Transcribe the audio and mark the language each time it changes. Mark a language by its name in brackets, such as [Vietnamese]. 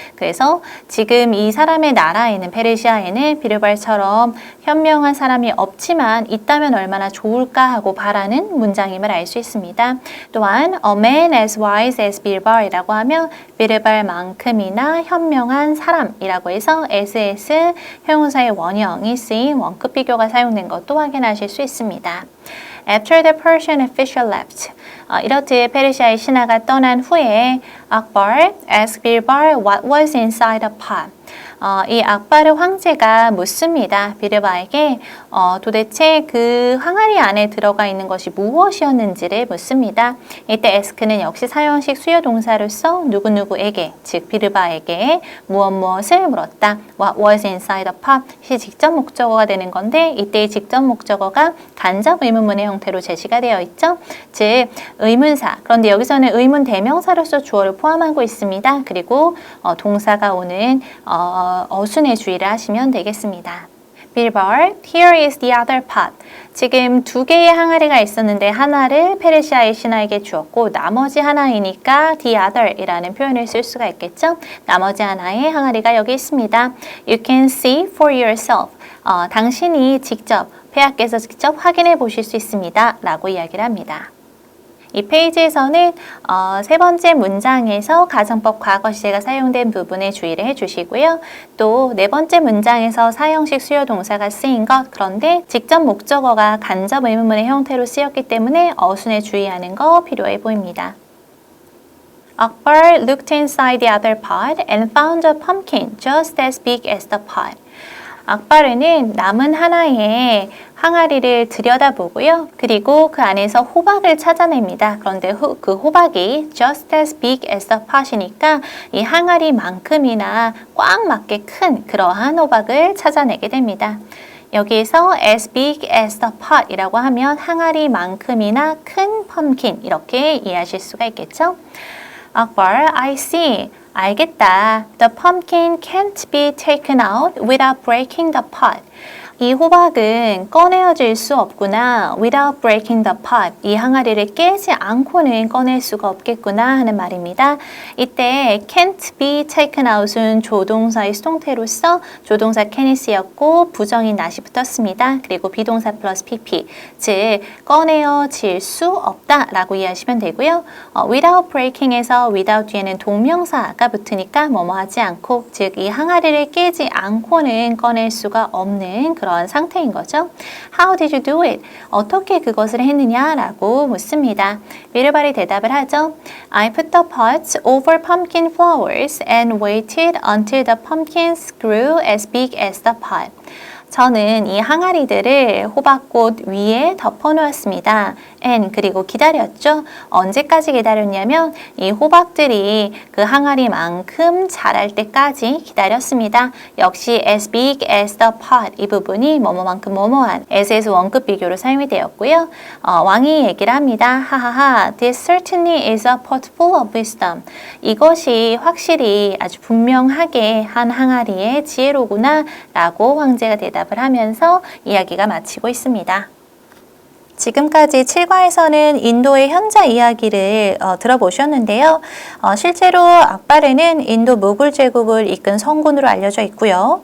[Korean] 그래서 지금 이 사람의 나라에는, 페르시아에는 비르발처럼 현명한 사람이 없지만 있다면 얼마나 좋을까 하고 바라는 문장임을 알 수 있습니다. 또한 [English] a man as wise as [Korean] 비르발이라고 하면 비르발만큼이나 현명한 사람이라고 해서 as 형용사의 원형이 쓰인 원급 비교가 사용된 것도 확인하실 수 있습니다. [English] After the Persian official left, [Korean] 이렇듯 페르시아의 신하가 떠난 후에 [English] Akbar asked Birbal what was inside the pot. [Korean] 이 악바르 황제가 묻습니다. 비르바에게 도대체 그 항아리 안에 들어가 있는 것이 무엇이었는지를 묻습니다. 이때 ask는 역시 사용식 수요 동사로서 누구누구에게, 즉 비르바에게 무엇을 물었다. [English] What was inside the pot? [Korean] 이 직접 목적어가 되는 건데 이때의 직접 목적어가 간접 의문문의 형태로 제시가 되어 있죠. 즉 의문사, 그런데 여기서는 의문 대명사로서 주어를 포함하고 있습니다. 그리고 동사가 오는 어순의 주의를 하시면 되겠습니다. [English] Birbal, here is the other pot. [Korean] 지금 두 개의 항아리가 있었는데 하나를 페르시아의 신하에게 주었고 나머지 하나이니까 the other이라는 표현을 쓸 수가 있겠죠. 나머지 하나의 항아리가 여기 있습니다. [English] You can see for yourself. [Korean] 당신이 직접, 폐하께서 직접 확인해 보실 수 있습니다. 라고 이야기를 합니다. 이 페이지에서는 세 번째 문장에서 가정법 과거 시제가 사용된 부분에 주의를 해주시고요. 또 네 번째 문장에서 사형식 수요 동사가 쓰인 것, 그런데 직접 목적어가 간접 의문문의 형태로 쓰였기 때문에 어순에 주의하는 거 필요해 보입니다. [English] Akbar looked inside the other pot and found a pumpkin just as big as the pot. [Korean] 악바르는 남은 하나의 항아리를 들여다보고요. 그리고 그 안에서 호박을 찾아냅니다. 그런데 그 호박이 [English] just as big as the pot [Korean] 이니까 이 항아리만큼이나 꽉 맞게 큰 그러한 호박을 찾아내게 됩니다. 여기에서 [English] as big as the pot [Korean] 이라고 하면 항아리만큼이나 큰 펌킨 이렇게 이해하실 수가 있겠죠. [English] Akbar, I see. [Korean] 알겠다. [English] The pumpkin can't be taken out without breaking the pot. [Korean] 이 호박은 꺼내어질 수 없구나. [English] Without breaking the pot. [Korean] 이 항아리를 깨지 않고는 꺼낼 수가 없겠구나 하는 말입니다. 이때 [English] can't be taken out [Korean] 은 조동사의 수동태로서 조동사 can이 쓰였고 부정인 not이 붙었습니다. 그리고 비동사 플러스 pp. 즉 꺼내어질 수 없다 라고 이해하시면 되고요. [English] without breaking [Korean] 에서 without 뒤에는 동명사가 붙으니까 뭐뭐 하지 않고, 즉 이 항아리를 깨지 않고는 꺼낼 수가 없는 그런 상태인 거죠. [English] How did you do it? [Korean] 어떻게 그것을 했느냐라고 묻습니다. 비르발이 대답을 하죠. [English] I put the pots over pumpkin flowers and waited until the pumpkins grew as big as the pot. [Korean] 저는 이 항아리들을 호박꽃 위에 덮어놓았습니다. and 그리고 기다렸죠. 언제까지 기다렸냐면 이 호박들이 그 항아리만큼 자랄 때까지 기다렸습니다. 역시 [English] as big as the pot [Korean] 이 부분이 뭐뭐만큼 뭐뭐한 as에서 원급 비교로 사용이 되었고요. 왕이 얘기를 합니다. [English] 하하하, this certainly is a pot full of wisdom. [Korean] 이것이 확실히 아주 분명하게 한 항아리의 지혜로구나 라고 황제가 대답을 하면서 이야기가 마치고 있습니다. 지금까지 7과에서는 인도의 현자 이야기를 들어보셨는데요. 실제로 악바르는 인도 무굴 제국을 이끈 성군으로 알려져 있고요.